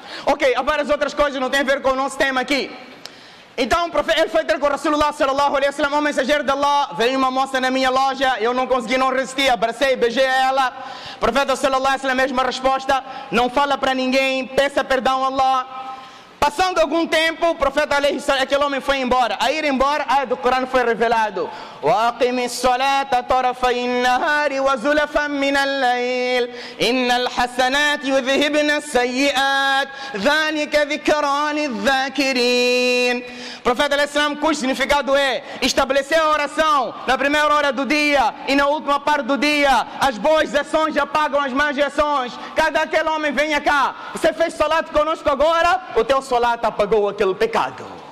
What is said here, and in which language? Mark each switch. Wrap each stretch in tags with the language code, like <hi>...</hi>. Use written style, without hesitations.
<pt>Ok, há várias outras coisas, não tem a ver com o nosso tema aqui. Então, ele foi ter com o Rasulullah sallallahu alaihi wasallam, o mensageiro de Allah. Veio uma moça na minha loja, eu não consegui, não resistir, abracei, beijei ela. O profeta sallallahu alaihi wasallam, a mesma resposta: não fala para ninguém, peça perdão a Allah. Passando algum tempo, o profeta alaihi salam, aquele homem foi embora. A ir embora, a do Corão foi revelado:</pt> <ar>وَأَقِمِ الصَّلَاةَ طَرَفَيِ النَّهَارِ وَزُلَفًا مِنَ اللَّيْلِ إِنَّ الْحَسَنَاتِ يُذْهِبْنَ السَّيِّئَاتِ ذَلِكَ ذِكْرَى لِلذَّاكِرِينَ.</ar> <pt>O profeta alaihi salam, cujo significado é estabelecer a oração na primeira hora do dia e na última parte do dia. As boas ações apagam as más ações. Cada aquele homem venha cá. Você fez salat conosco agora, o teu salat apagou aquele pecado.</pt>